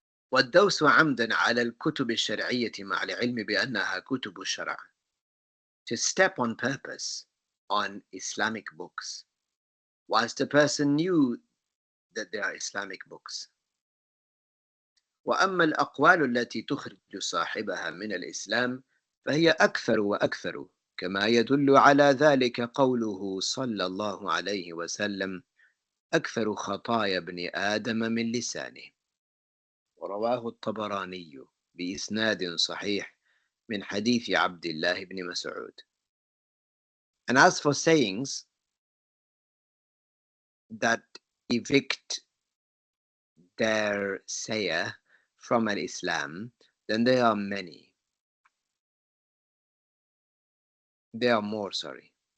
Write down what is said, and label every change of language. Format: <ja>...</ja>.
<ar>والدوس عمدا على الكتب الشرعية مع العلم بأنها كتب الشرع.</ar> <en>To step on purpose on Islamic books, whilst a person knew that they are Islamic books.</en> <ar>وأما الأقوال التي تخرج صاحبها من الإسلام فهي أكثر وأكثر، كما يدل على ذلك قوله صلى الله عليه وسلم: أكثر خطايا ابن آدم من لسانه. ورواه الطبراني بإسناد صحيح من حديث عبد الله بن مسعود.</ar> <en>And as for sayings that evict their sayer from al-Islam, then there are many. There are more, sorry.</en>